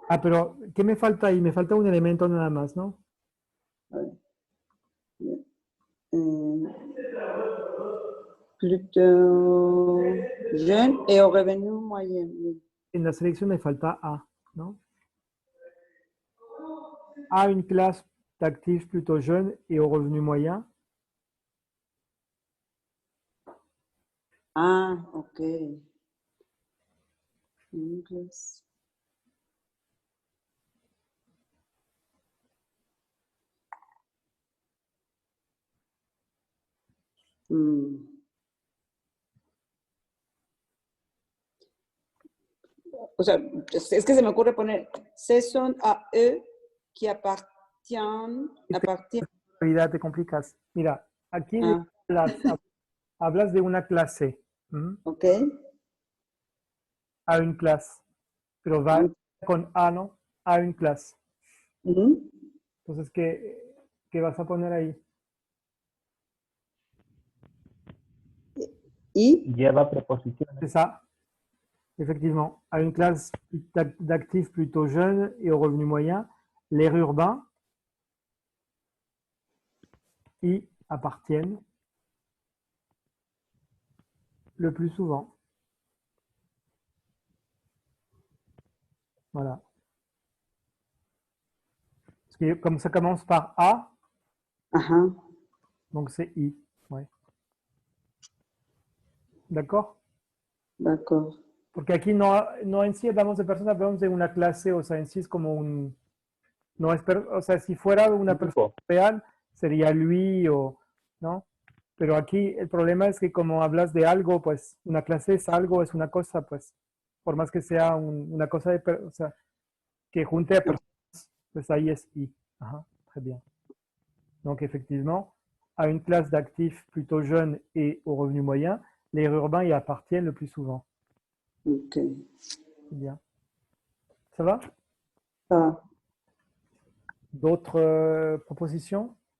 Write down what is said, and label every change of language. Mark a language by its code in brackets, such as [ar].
[es] Ah, pero ¿qué me falta ahí? Me falta un elemento nada más, ¿no? [fr] Plutôt jeune et au revenu moyen. [es] En la selección me falta A, ¿no? [fr] A, une classe d'actifs plutôt jeunes et au revenu moyen. Ah, ok. Une classe. [es] O sea, es que se me ocurre poner [fr] saison a eux qui appartiennent. [es] Te complicas. Mira, aquí hablas de una clase. Ok. A une clase. Pero va con A, ¿no? A une clase. Entonces, ¿qué vas a poner ahí? Y lleva preposiciones. [fr] C'est ça. Effectivement, à une classe d'actifs plutôt jeunes et au revenu moyen, les urbains y appartiennent le plus souvent. Voilà. Parce que comme ça commence par A, donc c'est I. Ouais. ¿D'accord? D'accord. [es] Porque aquí no en sí hablamos de personas, hablamos de una clase, o sea, en sí es como un, no es, o sea, si fuera una persona real, sería lui o, ¿no? Pero aquí el problema es que como hablas de algo, pues una clase es algo, es una cosa, pues, por más que sea una cosa de, o sea, que junte a personas, pues ahí es I. [fr] Aha, très bien. Donc effectivement, à une classe d'actifs plutôt jeunes et au revenu moyen, les urbains y appartiennent le plus souvent. Ok. C'est bien. Ça va? Ah, D'autres propositions?